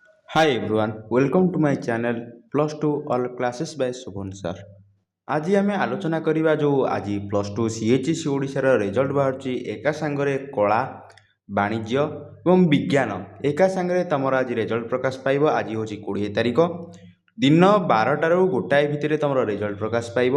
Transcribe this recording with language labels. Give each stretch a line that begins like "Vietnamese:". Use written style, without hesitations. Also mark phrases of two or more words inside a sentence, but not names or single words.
English: Hi everyone, welcome to my channel Plus 2 All Classes by Shubhan sir।
Odia: ଆଜି ଆମେ ଆଲୋଚନା କରିବା ଯେଉଁ ଆଜି ପ୍ଲସ୍ ଟୁ CHEC ଓଡ଼ିଶାର ରେଜଲ୍ଟ ବାହାରୁଛି ଏକା ସାଙ୍ଗରେ କଳା ବାଣିଜ୍ୟ ଏବଂ ବିଜ୍ଞାନ ଏକା ସାଙ୍ଗରେ ତୁମର ଆଜି ରେଜଲ୍ଟ ପ୍ରକାଶ ପାଇବ। ଆଜି ହେଉଛି 20 ତାରିଖ, ଦିନ 12ଟାରୁ ଗୋଟାଏ ଭିତରେ ତୁମର ରେଜଲ୍ଟ ପ୍ରକାଶ ପାଇବ।